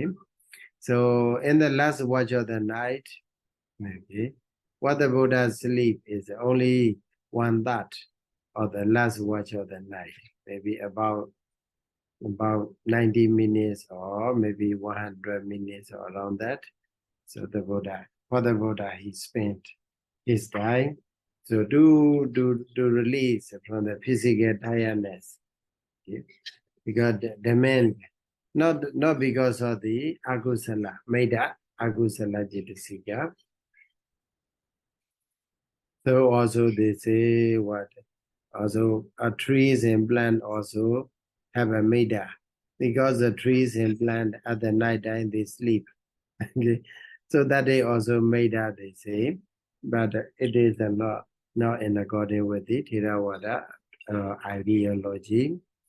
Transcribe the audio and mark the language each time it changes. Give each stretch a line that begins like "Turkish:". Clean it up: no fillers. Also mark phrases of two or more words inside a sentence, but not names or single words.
English: So in the last watch of the night, okay, what the Buddha sleep is only 1/3 of the last watch of the night, maybe about 90 minutes or maybe 100 minutes or around that. So for the Buddha, he spent his time so to release from the physical tiredness. Okay? Because the man, not because of the
Pali: agusala, middha, agusala cetasika.
English: So also they say what? Also trees and plants also have a middha. Because the trees and plants at the night time they sleep. Okay. So that they also middha they say. But it is not in accordance with the Theravada ideology.